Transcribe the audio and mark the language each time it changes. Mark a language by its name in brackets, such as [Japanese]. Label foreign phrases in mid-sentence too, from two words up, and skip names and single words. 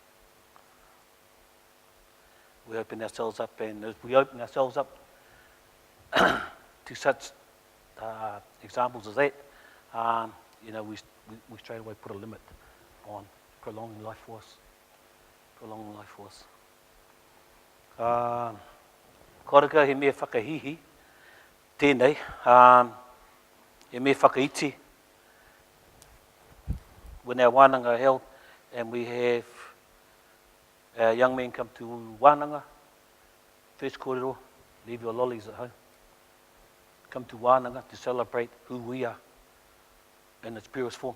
[English] We open ourselves up, and as we open ourselves up to such examples as that, we straight away put a limit on prolonging life for us. Prolonging life for us. [Māori] Koraka he mea whakahihi, tēnei, he mea whakaiti. [English] When our wānanga are held and we have our young men come to wānanga, first kōrero, leave your lollies at home. Come to wānanga to celebrate who we are in its purest form.